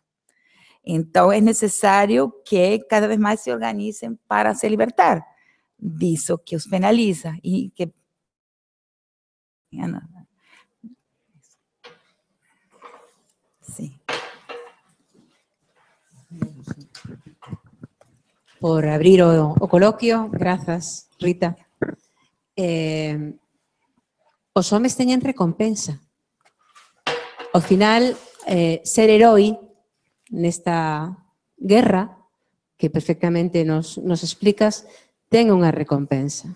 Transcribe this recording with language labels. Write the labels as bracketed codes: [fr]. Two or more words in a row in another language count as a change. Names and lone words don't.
[pt] Então, é necessário que cada vez mais se organizem para se libertar disso que os penaliza e que... Sim. [gl] Por abrir o coloquio, grazas, Rita. Os homes teñen recompensa. Ao final, ser heroi nesta guerra, que perfectamente nos explicas, ten unha recompensa.